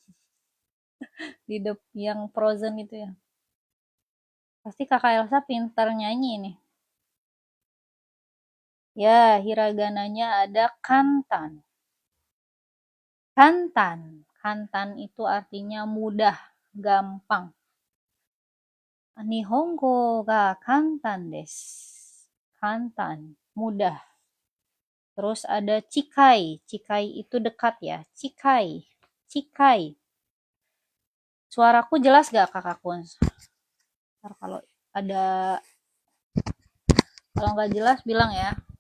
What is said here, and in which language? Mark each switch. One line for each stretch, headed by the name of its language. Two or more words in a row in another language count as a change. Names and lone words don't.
Indonesian: Yang Frozen itu ya. Pasti kakak Elsa pintar nyanyi nih. Ya, hiragananya ada kantan. Kantan. Kantan itu artinya mudah, gampang.
Japanese: 日本語が簡単です.
Indonesian: Kantan, mudah. Terus ada cikai. Cikai itu dekat ya. Cikai. Cikai. Suaraku jelas gak kakak Kuns? Ntar kalau nggak jelas bilang ya.